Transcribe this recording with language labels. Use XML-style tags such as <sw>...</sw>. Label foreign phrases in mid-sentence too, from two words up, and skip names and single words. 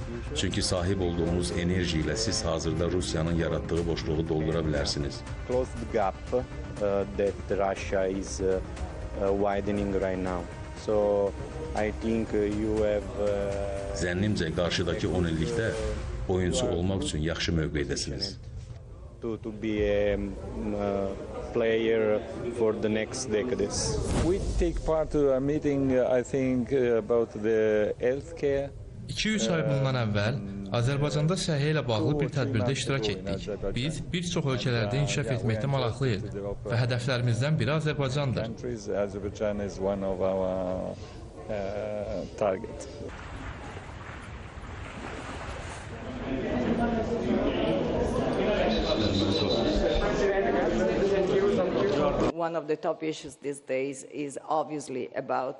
<az>Çünki sahib olduğunuz enerji ilə siz hazırda Rusiyanın yaratdığı boşluğu doldura bilərsiniz. Zənnimcə, qarşıdakı 10 illikdə oyuncu olmaq üçün yaxşı mövqeydəsiniz.</az> <en>We take part to a meeting, I think, about the healthcare.</en> <az>2-3 ay bundan əvvəl Azərbaycanda səhiyyə ilə bağlı bir tədbirdə iştirak etdik. Biz bir çox ölkələrdə inkişaf etməkdə maraqlıyıq və hədəflərimizdən biri Azərbaycandır.</az> <en>One of the top issues these days is obviously about</en>